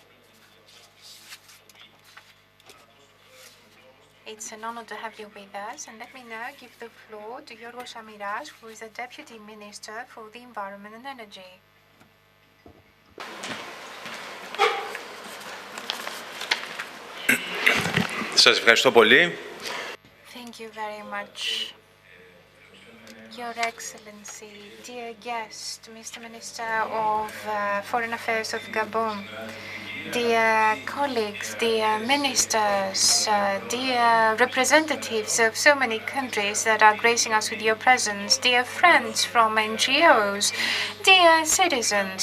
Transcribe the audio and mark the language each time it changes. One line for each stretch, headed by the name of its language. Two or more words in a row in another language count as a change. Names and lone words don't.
English: It's an honor to have you with us, and let me now give the floor to Yorgos Amiras, who is the Deputy Minister for the Environment and Energy.
Greek: Σας ευχαριστώ πολύ.
English: Thank you very much. Your Excellency, dear guest, Mr. Minister of Foreign Affairs of Gabon, dear colleagues, dear ministers, dear representatives of so many countries that are gracing us with your presence, dear friends from NGOs, dear citizens.